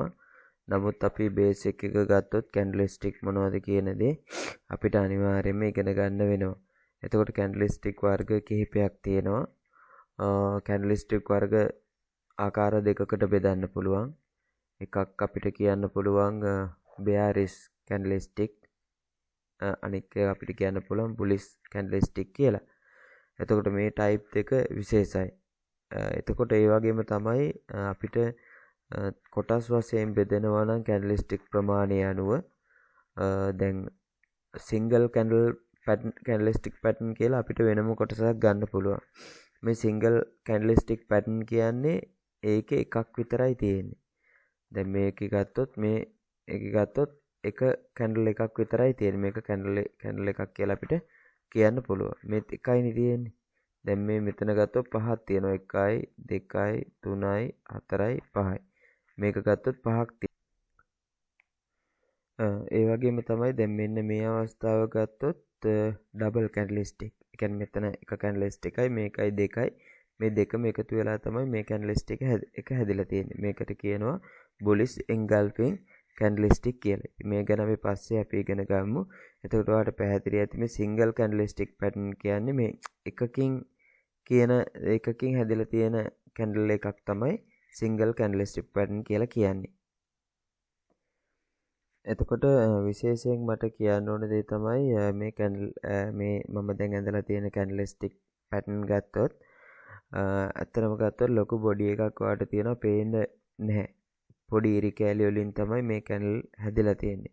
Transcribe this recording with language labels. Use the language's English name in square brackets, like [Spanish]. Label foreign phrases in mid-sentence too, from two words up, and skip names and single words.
[Sinhala] නමුත් අපි බේසික් එක ගත්තොත් කැන්ඩල්ස්ටික් මොනවද කියන දේ අපිට අනිවාර්යයෙන්ම ඉගෙන ගන්න වෙනවා. එතකොට කැන්ඩල්ස්ටික් වර්ග කිහිපයක් තියෙනවා. කැන්ඩල්ස්ටික් වර්ග ආකාර දෙකකට බෙදන්න පුළුවන්. එකක් අපිට කියන්න පුළුවන් [English] bearish candlestick, [Sinhala] අනික අපිට කියන්න පුළුවන් [English] bullish candlestick [Sinhala] කියලා. එතකොට මේ type දෙක විශේෂයි. එතකොට ඒ වගේම තමයි අපිට කොටස් වශයෙන් බෙදෙනවා නම් candlestick ප්‍රමාණය අනුව දැන් [English] single candlestick pattern [Sinhala] කියලා අපිට වෙනම කොටසක් ගන්න පුළුවන්. මේ [English] single candlestick pattern [Sinhala] කියන්නේ ඒකේ එකක් විතරයි තියෙන්නේ. දැන් මේක ගත්තොත් එක කැන්ඩල් එකක් විතරයි තියෙන්නේ. මේක කැන්ඩල් එකක් කියලා අපිට කියන්න පුළුවන්. මේ එකයිනේ තියෙන්නේ. දැන් මේ මෙතන ගත්තොත් පහක් තියෙනවා. 1යි 2යි 3යි 4යි 5යි. මේක ගත්තොත් පහක් තියෙනවා. ඒ වගේම තමයි දැන් මෙන්න මේ අවස්ථාව ගත්තොත් [English] double candlestick. [Sinhala] ඒ කියන්නේ මෙතන එක කැන්ඩල්ස්ටිකයි මේකයි 2යි. මේ දෙකම එකතු වෙලා තමයි මේ කැන්ඩල්ස්ටික් එක හැදිලා තියෙන්නේ. මේකට කියනවා [English] bullish engulfing candlestick [Sinhala] කියලා. මේ ගැන අපි පස්සේ අපි ඉගෙන ගමු. එතකොට ඔයාලට පැහැදිලි ඇති මේ [English] single candlestick pattern [Sinhala] කියන්නේ මේ එකකින් හැදිලා තියෙන candle එකක් තමයි [English] single candlestick pattern [Sinhala] කියලා කියන්නේ. එතකොට විශේෂයෙන් මට කියන්න ඕන දේ තමයි මේ මම දැන් ඇඳලා තියෙන [English] candlestick pattern [Sinhala] ගත්තොත් අත්‍තරම ගත්තොත් ලොකු බොඩි එකක් ඔයාලට තියෙනවා පේන්නේ නැහැ. පොඩි ඉරි කෑලි වලින් තමයි මේ කැන්ඩල් හැදිලා තියෙන්නේ.